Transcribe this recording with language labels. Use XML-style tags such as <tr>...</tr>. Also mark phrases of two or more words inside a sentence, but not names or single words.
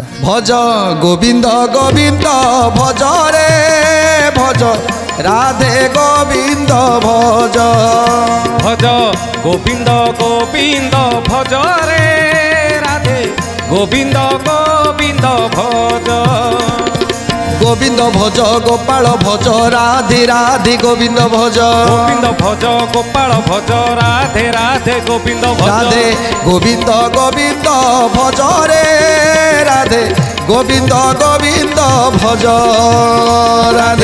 <or>ଭଜ ଗୋବିନ୍ଦ ଗୋବିନ୍ଦ ଭଜ ରେ ଭଜ ରାଧେ ଗୋବିନ୍ଦ ଭଜ ଭଜ ଗୋବିନ୍ଦ ଗୋବିନ୍ଦ ଭଜ ରେ ରାଧେ ଗୋବିନ୍ଦ ଗୋବିନ୍ଦ ଭଜ</or> <bn>গোবিন্দ ভজ গোপাল ভজ রাধে রাধে গোবিন্দ ভজ গোবিন্দ ভজ গোপাল ভজ রাধে রাধে গোবিন্দ ভজ রাধে গোবিন্দ গোবিন্দ ভজ রে রাধে গোবিন্দ গোবিন্দ ভজ রাধে</bn>